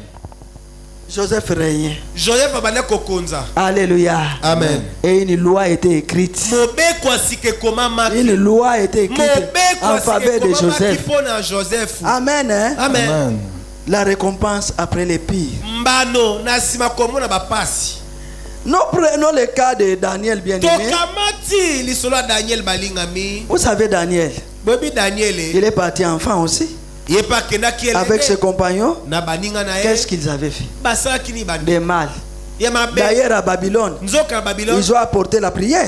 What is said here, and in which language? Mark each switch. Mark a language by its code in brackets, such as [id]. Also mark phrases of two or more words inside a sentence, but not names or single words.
[fr] Joseph régnait. [ln] Joseph abane kokonza. [fr] Alléluia. Amen. Et une loi a été écrite. Une loi a été écrite en faveur de Joseph. Amen. Hein? Amen. La récompense après les pires. [ln] Mbano na sima komona bapasi. [fr] Nous prenons le cas de Daniel bien-aimé. [ln] Tokamati lisolo Daniel balingami. [fr] Vous savez Daniel. [ln] Bobi Daniel. [fr] Il est parti enfant aussi. Avec ses compagnons, qu'est-ce qu'ils avaient fait? Des mal. D'ailleurs à Babylone, ils ont apporté la prière.